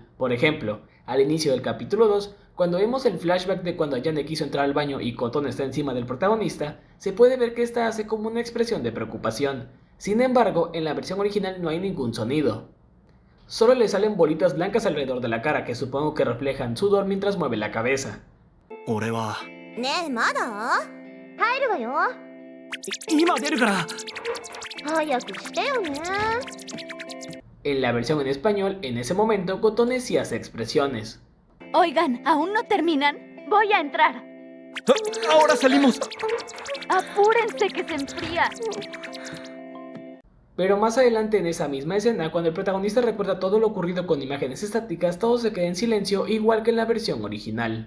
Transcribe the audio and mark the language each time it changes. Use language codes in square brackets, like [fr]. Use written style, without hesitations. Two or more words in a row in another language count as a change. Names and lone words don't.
[es] Por ejemplo, al inicio del capítulo 2, cuando vemos el flashback de cuando Ayane quiso entrar al baño y Kotone está encima del protagonista, se puede ver que esta hace como una expresión de preocupación. Sin embargo, en la versión original no hay ningún sonido. Solo le salen bolitas blancas alrededor de la cara que supongo que reflejan sudor mientras mueve la cabeza. [ja] 俺は。ねえまだ入るわよ今出るから。早くしてよね [es] En la versión en español, en ese momento, Kotone sí hace expresiones. Oigan, ¿aún no terminan? Voy a entrar. ¡Ahora salimos! Apúrense que se enfría. Pero más adelante en esa misma escena, cuando el protagonista recuerda todo lo ocurrido con imágenes estáticas, todo se queda en silencio igual que en la versión original.